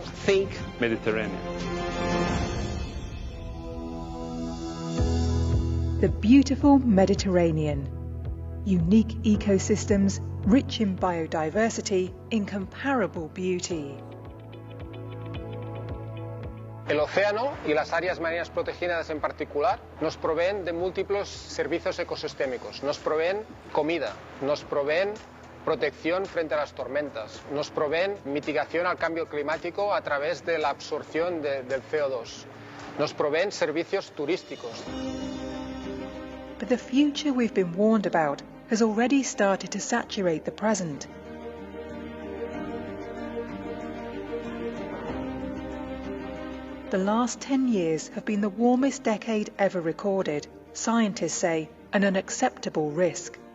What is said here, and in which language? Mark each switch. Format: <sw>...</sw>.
<en>think Mediterranean. The beautiful Mediterranean. Unique ecosystems, rich in biodiversity, incomparable beauty.</en> <es>El océano y las áreas marinas protegidas en particular nos proveen de múltiples servicios ecosistémicos, nos proveen comida, nos proveen protección frente a las tormentas, nos proveen mitigación al cambio climático a través de la absorción del CO2, nos proveen servicios turísticos.</es> <en>But the future we've been warned about has already started to saturate the present. The last 10 years have been the warmest decade ever recorded. Scientists say an unacceptable risk.</en>